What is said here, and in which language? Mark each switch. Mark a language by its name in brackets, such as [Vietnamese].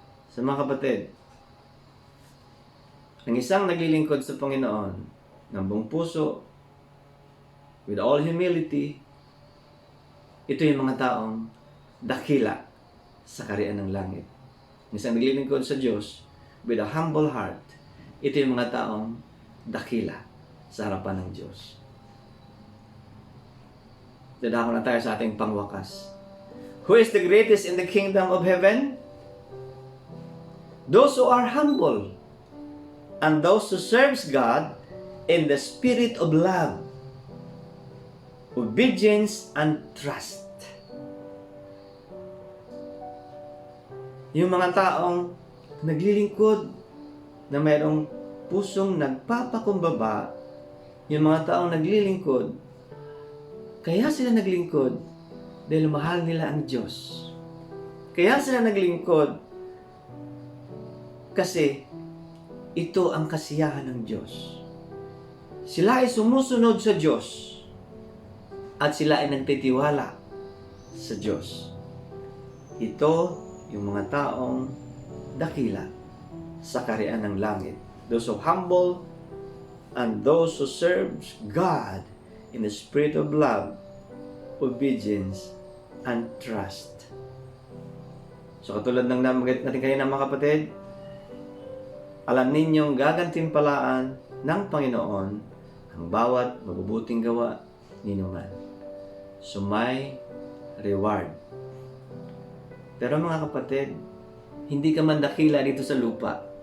[Filipino] Sa mga kapatid, ang isang naglilingkod sa Panginoon ng buong puso, [English] with all humility, [Filipino] ito yung mga taong dakila sa kaharian ng langit. Ang isang naglilingkod sa Diyos [English] with a humble heart, [Filipino] ito yung mga taong dakila sa harapan ng Diyos. Dadako na tayo sa ating pangwakas. [English] Who is the greatest in the kingdom of heaven? Those who are humble, and those who serves God in the spirit of love. obedience, and trust. [Filipino] Yung mga taong naglilingkod na mayroong pusong nagpapakumbaba, yung mga taong naglilingkod, kaya sila naglingkod dahil mahal nila ang Diyos. Kaya sila naglingkod kasi ito ang kasiyahan ng Diyos. Sila ay sumusunod sa Diyos at sila ay nagtitiwala sa Diyos. Ito yung mga taong dakila sa kaharian ng langit. [English] Those who humble and those who serves God in the spirit of love, obedience, and trust. [Filipino] So katulad ng namagat natin kanina mga kapatid, alam ninyong gagantimpalaan ng Panginoon ang bawat mabubuting gawa ninuman. So may reward. Pero mga kapatid, hindi ka man dakila dito sa lupa.